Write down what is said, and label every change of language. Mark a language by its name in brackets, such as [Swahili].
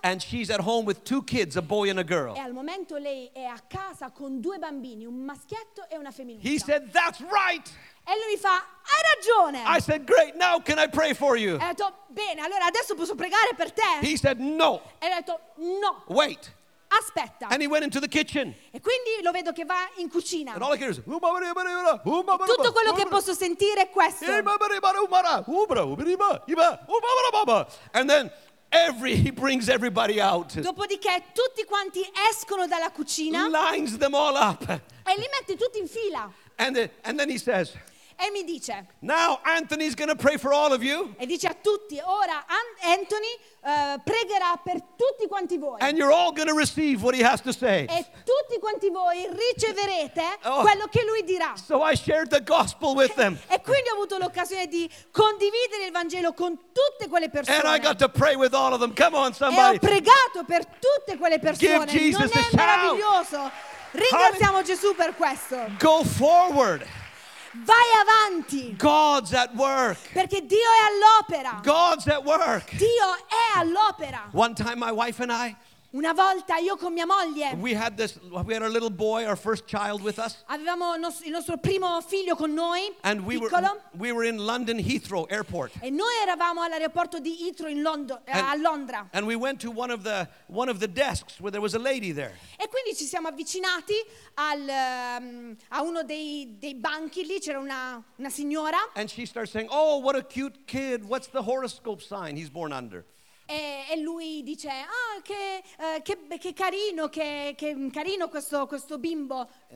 [English] And she's at home with 2 kids, a boy and a girl. [Italian] E al momento lei è a casa con 2 bambini, un maschietto e una femminuccia. [English] He said, that's right. [Italian] E lui mi fa, hai ragione. [English] I said, great, now can I pray for you? [Italian] E ho detto, bene, allora adesso posso pregare per te? [English] He said, no. [Italian] E ho detto, no. [English] Wait. [Italian] Aspetta. [English] And he went into the kitchen. [Italian] E quindi lo vedo che va in cucina. [English] And all I hear is, [Italian] tutto quello che posso sentire è questo. [English] And then He brings everybody out. [Italian] Dopodiché tutti quanti escono dalla cucina. [English] Lines them all up. [Italian] E li mette tutti in fila. [English] And then he says. [Italian] E mi dice. [English] Now Anthony's gonna pray for all of you. [Italian] E dice a tutti. Ora Anthony pregherà per tutti quanti voi. [English] And you're all gonna receive what he has to say. [Italian] E tutti quanti voi riceverete quello che lui dirà. [English] So I shared the gospel with them. [Italian] E quindi ho avuto l'occasione di condividere il Vangelo con tutte quelle persone. [English] And I got to pray with all of them. Come on, somebody. [Italian] E ho pregato per tutte quelle persone. [English] Give Jesus a shout. [Italian] Non è meraviglioso? Ringraziamo Gesù per questo. [English] Go forward. [Italian] Vai avanti. [English] God's at work. [Italian] Perché Dio è all'opera. [English] God's at work. [Italian] Dio è all'opera. [English] One time my wife and I. [Italian] Una volta io con mia moglie. [English] We had our little boy, our first child with us. [Italian] Avevamo il nostro primo figlio con noi. [English] And we were in London Heathrow Airport. [Italian] E noi eravamo all'aeroporto di Heathrow in a Londra. [English] And we went to one of the desks where there was a lady there. [Italian] E quindi ci siamo avvicinati a uno dei banchi lì, c'era una signora. [English] And she starts saying, "Oh, what a cute kid! What's the horoscope sign he's born under?" [Italian] E lui dice, ah, che carino questo bimbo.